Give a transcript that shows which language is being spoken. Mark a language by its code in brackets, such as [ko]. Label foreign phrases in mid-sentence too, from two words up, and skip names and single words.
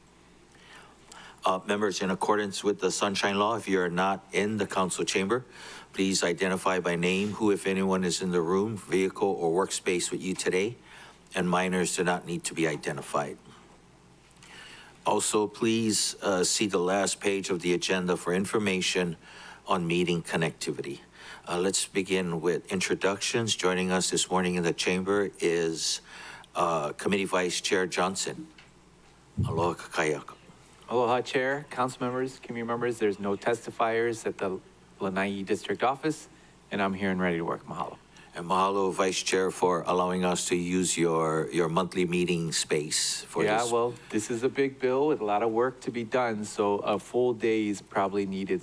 [en] Members, in accordance with the Sunshine Law, if you're not in the council chamber, please identify by name who, if anyone, is in the room, vehicle, or workspace with you today, and minors do not need to be identified. Also, please see the last page of the agenda for information on meeting connectivity. Let's begin with introductions. Joining us this morning in the chamber is Committee Vice Chair Johnson. [haw] Aloha kakayaka. [en] Aloha, Chair, council members, community members. There's no testifiers at the Lanai District Office, and I'm here and ready to work. Mahalo. And mahalo, Vice Chair, for allowing us to use your monthly meeting space for this. Yeah, well, this is a big bill with a lot of work to be done, so a full day is probably needed.